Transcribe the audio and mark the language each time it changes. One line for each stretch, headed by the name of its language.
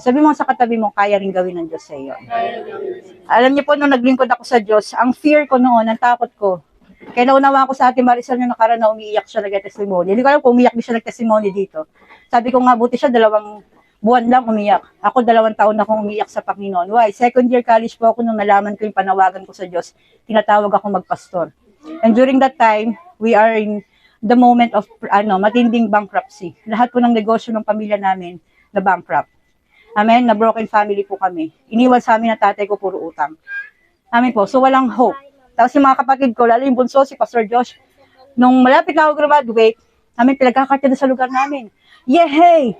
Filipino: Sabi mo sa katabi mo, kaya rin gawin ng Diyos sa iyo. Alam niyo po, nung naglingkod ako sa Diyos, ang fear ko noon, ang takot ko, kaya naunawa ko sa ating Marisol yung nakaraan na umiiyak siya nag-testimony. Hindi ko alam kung umiiyak din siya nag-testimony dito. Sabi ko nga, buti siya, 2 buwan lang umiyak. Ako 2 taon na akong umiyak sa Panginoon. Why? Second year college po ako nung nalaman ko yung panawagan ko sa Diyos. Tinatawag ako magpastor.
English: And during that time, we are in the moment of
Filipino: matinding
English: bankruptcy.
Filipino: Lahat po ng negosyo ng pamilya namin na bankrupt. Amen? Na broken family po kami. Iniwan sa amin ng tatay ko puro utang. Amen po. So walang hope. Tapos yung mga kapatid ko, lalo yung bunso, si Pastor Josh, nung malapit na ako graduate, amin pinagkakarte na sa lugar namin. Yehey!